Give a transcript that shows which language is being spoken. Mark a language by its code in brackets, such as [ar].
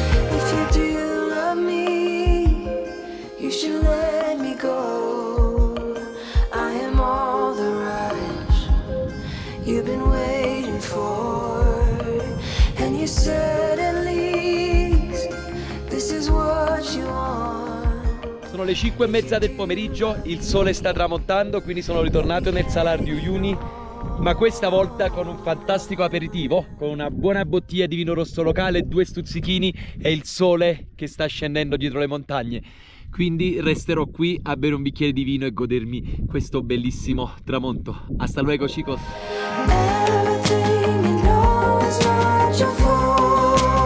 [en] If you do love me, you should let me go. I am all the rush you've been waiting for. And you said at least this is what you want. [it] Sono le 5:30 del pomeriggio, il sole sta tramontando, quindi sono ritornato nel Salar di Uyuni, ma questa volta con un fantastico aperitivo, con una buona bottiglia di vino rosso locale, 2 stuzzichini e il sole che sta scendendo dietro le montagne. Quindi resterò qui a bere un bicchiere di vino e godermi questo bellissimo tramonto. [es] Hasta luego, chicos! [en] Everything you know is not your fault.